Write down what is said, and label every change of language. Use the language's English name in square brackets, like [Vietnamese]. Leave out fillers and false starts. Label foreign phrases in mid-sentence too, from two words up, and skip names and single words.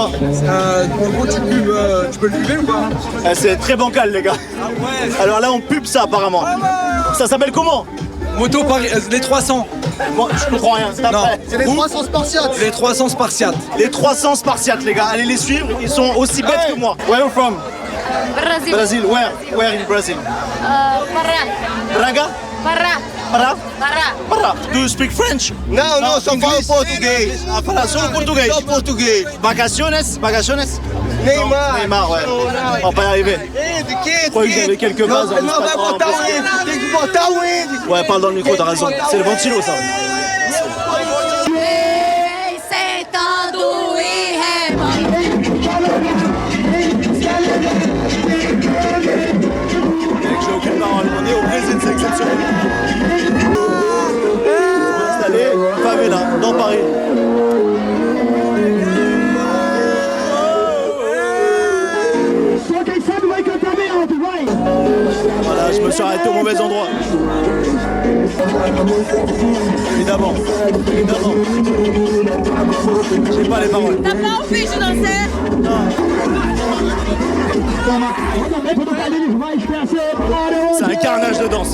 [French] En gros, tu peux le pubber ou pas? C'est très bancal, les gars. Alors là, on pub ça apparemment. Ça s'appelle comment? Moto Paris, les 300. Moi, je comprends rien. C'est Non, après. C'est les 300 Spartiates. Les 300 Spartiates. Les 300 Spartiates, les gars, allez les suivre, ils sont aussi bêtes que moi. [English] Where are you from? Brazil. Brazil, where in Brazil? Pará. Braga? Pará. Pará? Pará. Pará. Do you speak French? [Portuguese] Não, não, só falo português. Ah, fala solo português. Só português. [Spanish] Vacaciones? Vacaciones? Neymar. Neymar, [French] ouais. On va pas y arriver. Je croyais que j'avais quelques bases. en [Portuguese] Não, vai [French] espagnol. [Portuguese] botar o Ed. Tem que botar o Ed. [French] Ouais, parle dans le micro, t'as raison. C'est le ventilo, ça. [Portuguese] Vem sentando e remando. [French] Mec, j'ai aucune parole. On est au Brésil, c'est exceptionnel. On est installé, favela, dans Paris. [Portuguese] Só quem sabe vai cantar bem alto. [French] je me suis arrêté au mauvais endroit. Évidemment. J'ai pas les paroles. T'as pas envie de danser? C'est un carnage de danse.